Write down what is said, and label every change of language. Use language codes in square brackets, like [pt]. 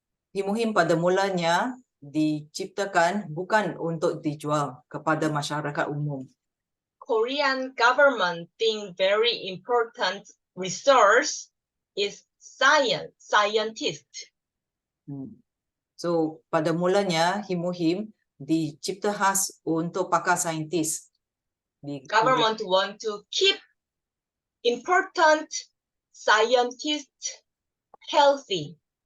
[ms] Hemohim pada mulanya diciptakan bukan untuk dijual kepada masyarakat umum. [en] Korean government think very important resource is scientist. [ms] So pada mulanya Hemohim dicipta khas untuk pakar saintis. [en] Government want to keep important scientists healthy.